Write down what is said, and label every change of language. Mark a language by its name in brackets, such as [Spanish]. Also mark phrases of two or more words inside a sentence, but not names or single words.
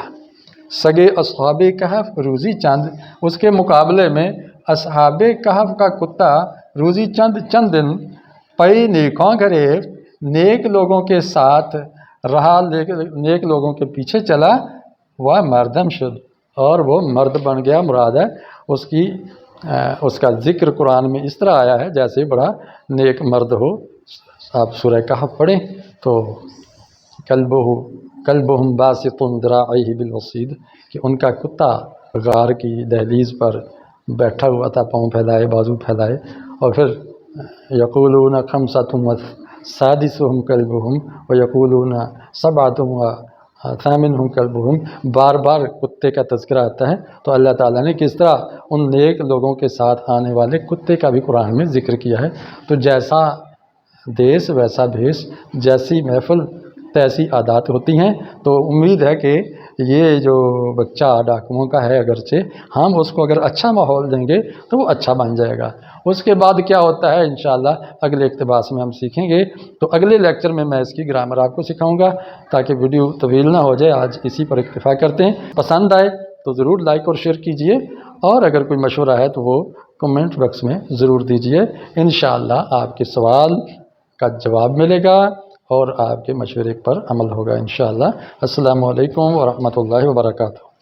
[Persian] سگ اصحاب کہف روزی چند, [Urdu] اس کے مقابلے میں اصحاب کہف کا کتا [Persian] روزی چند [Urdu] दिन [Persian] پئے نیکوں گھرے, [Urdu] نیک لوگوں کے ساتھ رہا، نیک لوگوں کے پیچھے چلا. [Persian] وہ مردم شد, [Urdu] اور وہ مرد بن گیا. مراد ہے اس کا ذکر قرآن میں اس طرح آیا ہے جیسے بڑا نیک مرد ہو. آپ سورہ کہف پڑھیں تو [Arabic] كلبهم باسط ذراعيه بالوصيد, [Urdu] کہ ان کا کتا غار کی دہلیز پر بیٹھا ہوا تھا، پاؤں پھیلائے، بازو پھیلائے، اور پھر [Arabic] يقولون خمسة سادسهم كلبهم ويقولون سبعة وثامنهم كلبهم, [Urdu] بار بار کتے کا تذکرہ آتا ہے. تو اللہ تعالیٰ نے کس طرح ان نیک لوگوں کے ساتھ آنے والے کتے کا بھی قرآن میں ذکر کیا ہے. تو جیسا دیس ویسا بھیس، جیسی محفل تیسی عادات ہوتی ہیں. تو امید ہے کہ یہ جو بچہ ڈاکوؤں کا ہے، اگرچہ ہم اس کو اگر اچھا ماحول دیں گے تو وہ اچھا بن جائے گا. اس کے بعد کیا ہوتا ہے ان شاء اللہ اگلے اقتباس میں ہم سیکھیں گے. تو اگلے لیکچر میں میں اس کی گرامر آپ کو سکھاؤں گا تاکہ ویڈیو طویل نہ ہو جائے. آج اسی پر اکتفا کرتے ہیں. پسند آئے تو ضرور لائک اور شیئر کیجیے اور اگر کوئی مشورہ ہے تو وہ کمنٹ باکس میں ضرور دیجیے، انشاءاللہ آپ کے سوال کا جواب ملے گا اور آپ کے مشورے پر عمل ہوگا انشاءاللہ۔ [Arabic] السلام علیکم ورحمۃ اللہ وبرکاتہ۔